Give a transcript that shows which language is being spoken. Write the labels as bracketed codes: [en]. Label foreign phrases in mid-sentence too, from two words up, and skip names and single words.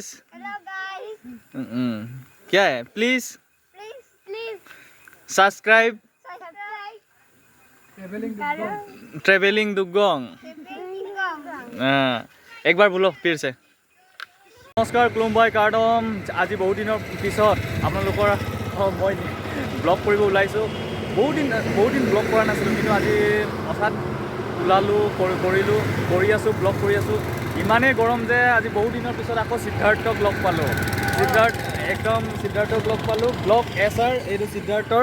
[en] hello guys. [hi] क्या है? प्लीज प्लीज सब्सक्राइब सब्सक्राइब ट्रेवलिंग दुगोंग। एक बार बोलो फिर से। नमस्कार खुलुमबाय कारडम। [as] আজি বহুত দিনৰ পিছত আপোনালোকৰ মই ব্লগ কৰিব ওলাইছোঁ। বহুত দিন ব্লগ কৰা নাছিলোঁ, কিন্তু আজি হঠাৎ ওলালোঁ, কৰি আছোঁ, ব্লগ কৰি আছোঁ। ইমানেই গৰম যে আজি বহুত দিনৰ পিছত আকৌ সিদ্ধাৰ্থক লগ পালোঁ। সিদ্ধাৰ্থক লগ পালোঁ। ব্লগ এছাৰ এইটো সিদ্ধাৰ্থৰ।